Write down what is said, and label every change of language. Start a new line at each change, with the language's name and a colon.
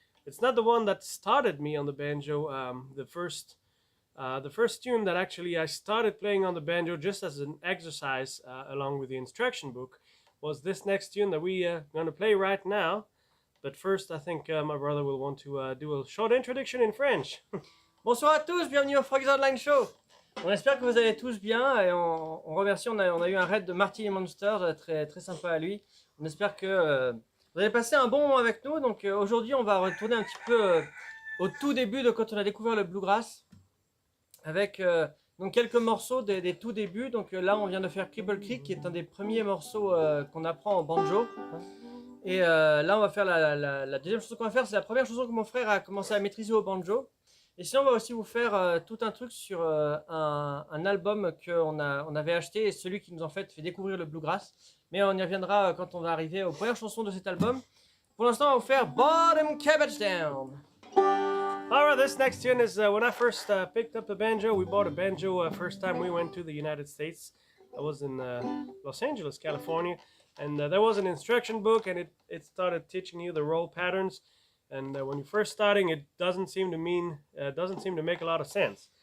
English: It's not the one that started me on the banjo. The first tune that actually I started playing on the banjo just as an exercise along with the instruction book was this next tune that we are going to play right now. But first, I think my brother will want to do a short introduction in French.
French: Bonsoir à tous, bienvenue au Froggy's Online Show. On espère que vous allez tous bien, et on remercie, on a eu un raid de Martini Monsters, très, très sympa à lui. On espère que vous allez passer un bon moment avec nous. Donc aujourd'hui, on va retourner un petit peu au tout début de quand on a découvert le bluegrass, avec donc quelques morceaux des tout débuts. Donc là, on vient de faire Cripple Creek, qui est un des premiers morceaux qu'on apprend en banjo. Et là, on va faire la deuxième chanson qu'on va faire. C'est la première chanson que mon frère a commencé à maîtriser au banjo. Et sinon, on va aussi vous faire tout un truc sur un album qu'on avait acheté, et celui qui nous en fait découvrir le bluegrass. Mais on y reviendra quand on va arriver aux premières chansons de cet album. Pour l'instant, on va vous faire Bottom Cabbage Down.
English: Alright, this next tune is when I first picked up the banjo. We bought a banjo first time we went to the United States. I was in Los Angeles, California, and there was an instruction book, and it started teaching you the roll patterns. And when you're first starting, it doesn't seem to make a lot of sense.